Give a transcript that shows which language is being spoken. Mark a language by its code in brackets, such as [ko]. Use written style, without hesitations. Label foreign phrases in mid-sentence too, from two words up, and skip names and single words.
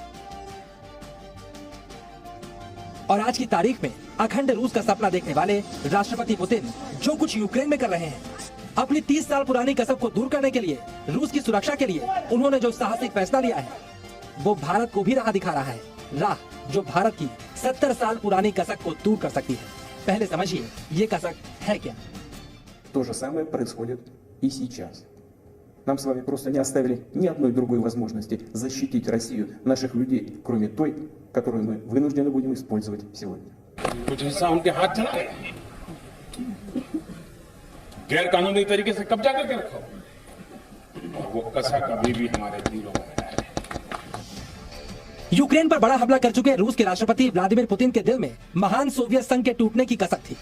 [hi] और आज की तारीख में अखंड रूस का सपना देखने वाले राष्ट्रपति पुतिन जो कुछ यूक्रेन में कर रहे हैं, अपनी 30 साल पुरानी कसक को दूर करने के लिए, रूस की सुरक्षा के लिए उन्होंने जो साहसिक फैसला लिया है, वो भारत को भी राह दिखा रहा है। राह जो भारत की 70 साल पुरानी कसक को दूर कर सकती है। पहले समझिए ये कसक है क्या। [ru] То же самое происходит и сейчас. Нам с вами просто не оставили ни одной другой возможности защитить Россию, наших людей, кроме той, которую мы вынуждены будем использовать сегодня. [hi] कुछ हिस्सा उनके हाथ चला गया, गैर कानूनी तरीके से कब्जा करके रखा और वो कसक अभी भी हमारे दिलों में है। यूक्रेन पर बड़ा हमला कर चुके रूस के राष्ट्रपति व्लादिमीर पुतिन के दिल में महान सोवियत संघ के टूटने की कसक थी।